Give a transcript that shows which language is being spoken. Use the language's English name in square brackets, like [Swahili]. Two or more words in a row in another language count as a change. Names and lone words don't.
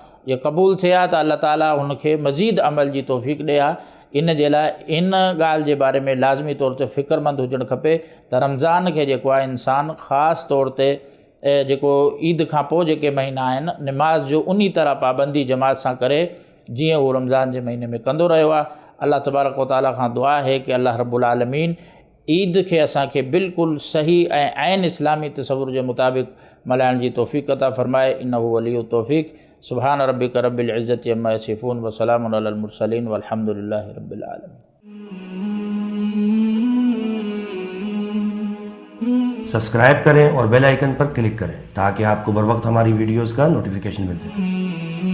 [Sindhi] जे क़बूल थिए हा त अल्लाह ताला हुनखे मज़ीद अमल जी तौफ़ीक़ ॾिए हा। इन जे लाइ इन ॻाल्हि जे बारे में लाज़मी तौर ते फ़िक्रमंद हुजणु खपे त रमज़ान खे जेको आहे इंसानु ख़ासि तौर ते जेको ईद खां पोइ जेके महीना आहिनि निमाज़ जो उन तरह पाबंदी जमात सां करे जीअं उहो रमज़ान जे महीने में कंदो रहियो आहे। अल्लाह [Arabic] تبارك وتعالى [Sindhi] खां दुआ आहे कि [Arabic] الله رب العالمين [Sindhi] ईद खे असांखे बिल्कुलु सही ऐं ऐन इस्लामी तसवुर जे मुताबिक़ मल्हाइण जी तौफ़ीक़ अता फ़रमाए। [Arabic] إنه ولي التوفيق. سبحان ربك رب العزة عما يصفون وسلام على المرسلين والحمد لله رب العالمين. [Urdu] سبسکرائب کریں اور بیل آئیکن پر کلک کریں تاکہ آپ کو بر وقت ہماری ویڈیوز کا نوٹیفکیشن مل سکے.